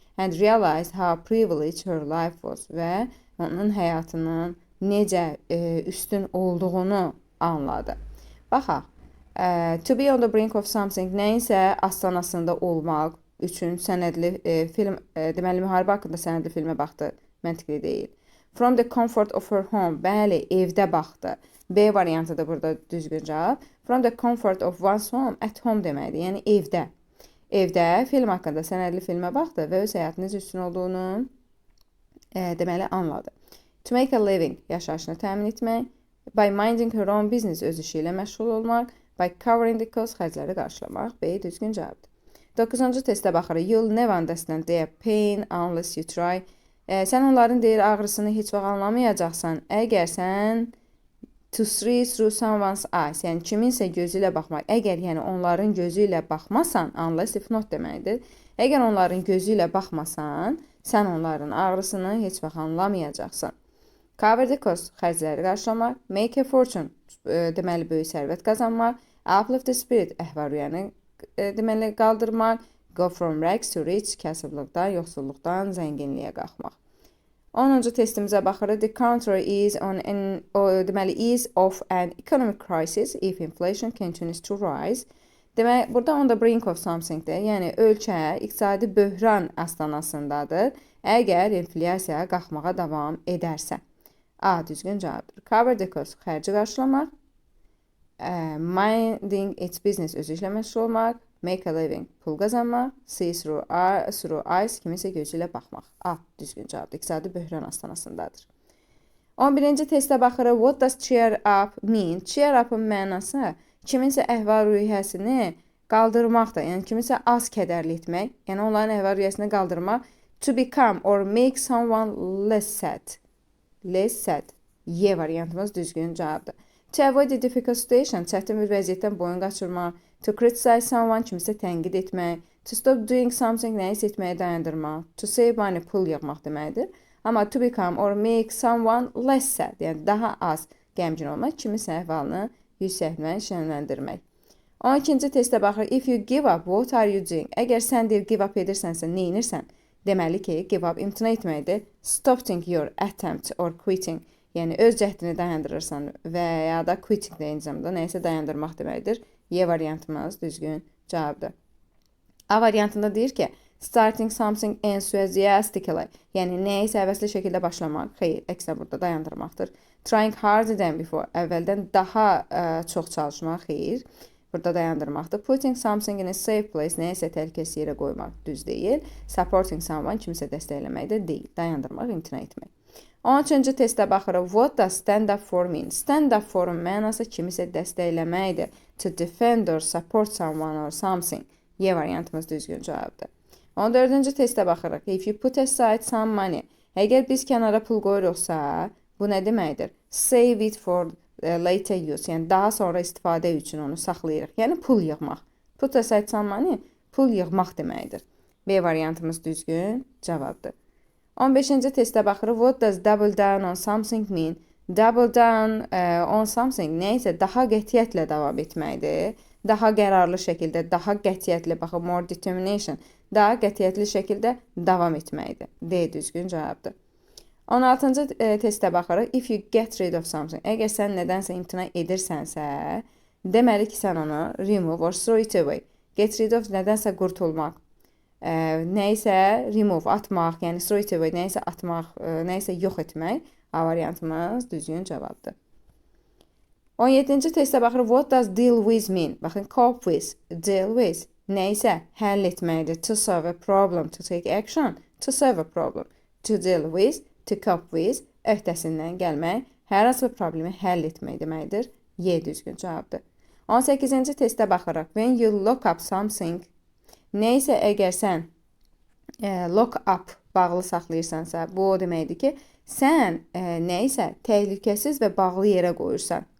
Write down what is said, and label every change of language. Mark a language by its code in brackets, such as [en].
[en] and realized how privileged her life was [az] və onun həyatının necə üstün olduğunu anladı. Baxaq. [en] To be on the brink of something [az] nəyinsə astanasında olmaq üçün sənədli film, deməli müharibə haqqında sənədli filmə baxdı. Məntiqli deyil. [en] From the comfort of her home. [az] Bəli, evdə baxdı. B variantı da burada düzgün cavab. [en] From the comfort of one's home, at home deməkdir. [az] Yəni evdə. Evdə film haqqında sənədli filmə baxdı və öz həyatının üstün olduğunu deməli anladı. [en] To make a living, [az] yaşayışını təmin etmək. [en] By minding her own business, [az] öz işi ilə məşğul olmaq. [en] By covering the cost, [az] xərcləri qarşılamaq. B düzgün cavabdır. 9-cu testə baxırıq. [en] You'll never understand their pain unless you try. [az] Sən onların deyir ağrısını heç vaxt anlamayacaqsan. Əgər sən [en] to see through someone's eyes, [az] yəni kiminsə gözü ilə baxmaq. Əgər yəni onların gözü ilə baxmasan, unless if not deməkdir. Əgər onların gözü ilə baxmasan, sən onların ağrısını heç vaxt anlamayacaqsan. [en] Cover the cost, [az] xərcləri qarşılamaq. [en] Make a fortune, [az] deməli böyük sərvət qazanmaq. [en] Uplift the spirit, [az] əhval-ruhiyyəni deməli qaldırmaq. [en] Go from rags to rich, [az] kasıblıqdan, yoxsulluqdan zənginliyə qalxmaq. 10-cu testimizə baxırıq. [en] The country is deməli is of an economic crisis if inflation continues to rise. [az] Demək, burada [en] on the brink of something- [az] dir. Yəni ölkə iqtisadi böhran astanasındadır. Əgər inflyasiya qalxmağa davam edərsə. A düzgün cavabdır. [en] Cover the cost, [az] xərci qarşılamaq. [en] Minding its business, [az] öz işlə məşğul olmaq. [en] Make a living, [az] pul qazanmaq. [en] See through eyes, [az] kimisə gözü ilə baxmaq. A düzgün cavabdır. İqtisadi böhran astanasındadır. 11-ci testə baxırıq. [en] What does cheer up mean? [az] Cheer up'ın mənası kiminsə əhval-ruhiyyəsini qaldırmaqdır. Yəni kiminsə az kədərli etmək. Yəni onların əhval-ruhiyyəsini qaldırmaq. [en] To become or make someone less sad. Less sad. [az] Y variantımız düzgün cavabdır. [en] To avoid a difficult situation, [az] çətin bir vəziyyətdən boyun qaçırmaq. [en] To criticize someone, [az] kimisə tənqid etmək. [en] To stop doing something, [az] nəyisə etməyə dayandırmaq. To save money, pul yığmaq deməkdir. Amma [en] to become or make someone less sad, [az] yəni daha az qəmgin olmaq, kimisə əhvalını yüksəltmək, şənləndirmək. 12-ci testə baxırıq. [en] If you give up, what are you doing? [az] Əgər sən deyir give up edirsənsə, nə edirsən? Deməli ki, give up imtina etməkdir. [en] Stopping your attempt or quitting. [az] Yəni öz cəhdini dayandırırsan və ya da quitting də eyni zamanda nəyisə dayandırmaq deməkdir. Y variantımız düzgün cavabdır. A variantında deyir ki, [en] starting something enthusiastically, [az] yəni nəyisə həvəsli şəkildə başlamaq. Xeyr, əksinə burada dayandırmaqdır. [en] Trying harder than before, [az] əvvəldən daha çox çalışmaq. Xeyr, burada dayandırmaqdır. [en] Putting something in a safe place, [az] nəyisə təhlükəsiz yerə qoymaq. Düz deyil. [en] Supporting someone, [az] kimisə dəstəkləmək də deyil. Dayandırmaq, imtina etmək. 13-cü testə baxırıq. [en] What does stand up for mean? [az] Stand up for-un mənası kimisə dəstəkləməkdir. [en] To defend or support someone or something. [az] Y variantımız düzgün cavabdır. 14-cü testə baxırıq. [en] If you put aside some money. [az] Əgər biz kənara pul qoyuruqsa, bu nə deməkdir? [en] Save it for later use. [az] Yəni daha sonra istifadə üçün onu saxlayırıq. Yəni pul yığmaq. [en] Put aside some money, [az] pul yığmaq deməkdir. B variantımız düzgün cavabdır. 15-ci testə baxırıq. [en] What does double down on something mean? [az] Double down on something nəysə daha qətiyyətlə davam etməkdir. Daha qərarlı şəkildə, daha qətiyyətli, baxın, more determination, daha qətiyyətli şəkildə davam etməkdir. D düzgün cavabdır. 16-cı testə baxırıq. [en] If you get rid of something, [az] əgər sən nədənsə imtina edirsənsə, deməli ki, sən onu [en] remove or throw it away. [az] Get rid of nədənsə qurtulmaq. Nəyisə remove, atmaq, yəni [en] throw it away, [az] nəyisə atmaq, nəyisə yox etmək. A variantımız düzgün cavabdır. 17-ci testə baxırıq. What does deal with mean? Baxın, cope with, deal with, nəyisə həll etməkdir. [en] To solve a problem, to take action, to solve a problem. To deal with, to cope with, [az] öhdəsindən gəlmək, hər hansı bir problemi həll etmək deməkdir. Y düzgün cavabdır. 18-ci testə baxırıq. [en] When you lock up something, [az] nəyisə əgər sən lock up bağlı saxlayırsansa, bu o deməkdir ki, sən nəyisə təhlükəsiz və bağlı yerə qoyursan.